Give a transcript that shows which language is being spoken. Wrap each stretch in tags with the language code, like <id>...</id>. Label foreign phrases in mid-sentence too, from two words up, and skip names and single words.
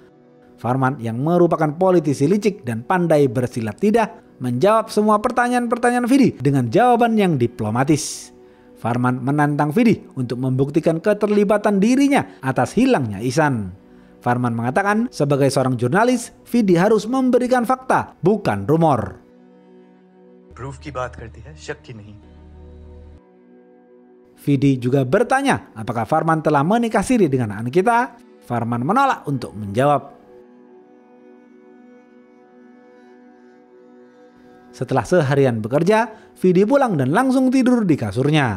<id>Farman yang merupakan politisi licik dan pandai bersilat lidah menjawab semua pertanyaan-pertanyaan Vidi dengan jawaban yang diplomatis. Farman menantang Vidi untuk membuktikan keterlibatan dirinya atas hilangnya Ihsan. Farman mengatakan sebagai seorang jurnalis, Vidi harus memberikan fakta, bukan rumor.</id> <hi>Proof की बात करती है, शक की नहीं.</hi> <id>Vidi juga bertanya apakah Farman telah menikah siri dengan Ankita. Farman menolak untuk menjawab. Setelah seharian bekerja, Vidi pulang dan langsung tidur di kasurnya.</id>